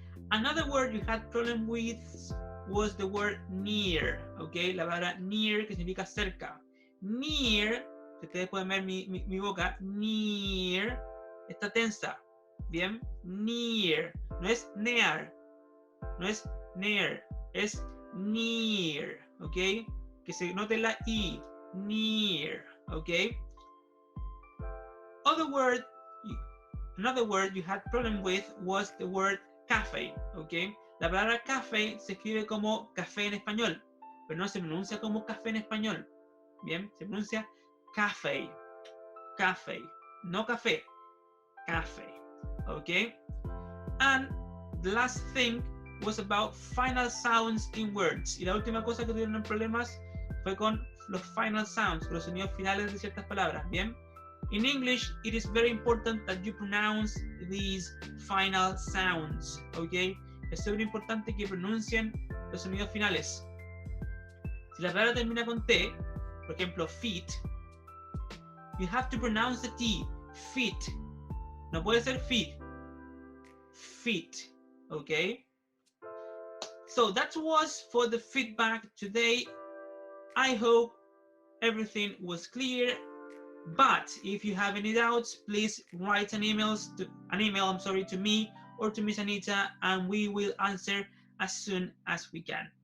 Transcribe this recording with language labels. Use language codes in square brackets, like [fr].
[en] Another word you had problem with was the word near, ¿ok? [es] La palabra near, que significa cerca. Near, si ustedes pueden ver mi boca, near, está tensa, ¿bien? Near, no es near, no es near, es near, ¿ok? Que se note la I, near, ¿ok? [en] Another word you had problem with was the word café, ¿ok? [es] La palabra café se escribe como café en español, pero no se pronuncia como café en español, ¿bien? Se pronuncia café, café, no café, café, ¿ok? [en] And the last thing was about final sounds in words. [es] Y la última cosa que tuvieron problemas fue con los final sounds, los sonidos finales de ciertas palabras, ¿bien? [en] In English, it is very important that you pronounce these final sounds, ¿ok? [es] Es súper importante que pronuncien los sonidos finales. Si la palabra termina con T, por ejemplo, feet, [en] you have to pronounce the T, [es] feet. No puede ser feet, feet, ¿ok? [en] So that was for the feedback today. I hope everything was clear. But if you have any doubts, please write an email to me or to Miss Anita, and we will answer as soon as we can.